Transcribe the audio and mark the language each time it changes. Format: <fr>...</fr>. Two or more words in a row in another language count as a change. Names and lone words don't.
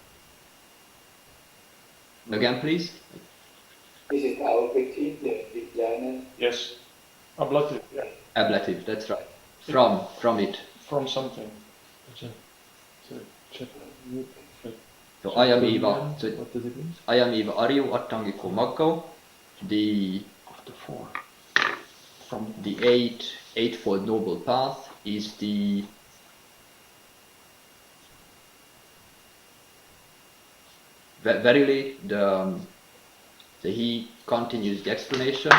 <en>Again, please. This is our critique, the vijnana. Yes, ablative. Yeah, Ablative. That's right. From it. from something. So</en> <pi>ayam eva.</pi> <en>So What does it mean?</en> <pi>ayam eva ariyo attangiko maggo.</pi> <en>The Four. From the eightfold noble path is the verily so he continues the explanation.</en>